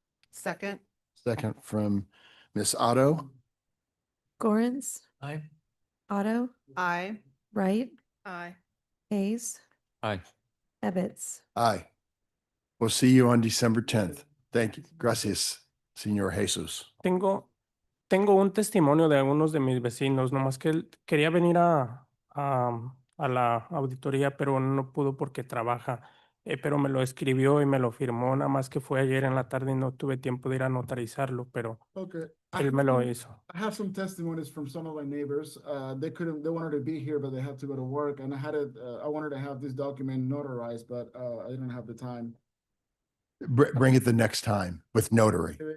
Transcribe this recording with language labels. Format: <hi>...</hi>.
<en>Second? Second from Ms. Otto. Gorens, Aye. Otto, Aye. Wright, Aye. Hayes, Aye. Ebbets. Aye. We'll see you on December 10th. Thank you.</en> <es>Gracias, Señor</es> <en>Jesus.</en> <es>Tengo un testimonio de algunos de mis vecinos, nomás que quería venir a la auditoría, pero no pudo porque trabaja. Pero me lo escribió y me lo firmó, nada más que fue ayer en la tarde y no tuve tiempo de ir a notarizarlo, pero</es> <en>Okay.</en> <es>él me lo hizo.</es> <en>I have some testimonies from some of my neighbors. They wanted to be here, but they had to go to work, and I wanted to have this document notarized, but I didn't have the time. Bring it the next time with notary.</en>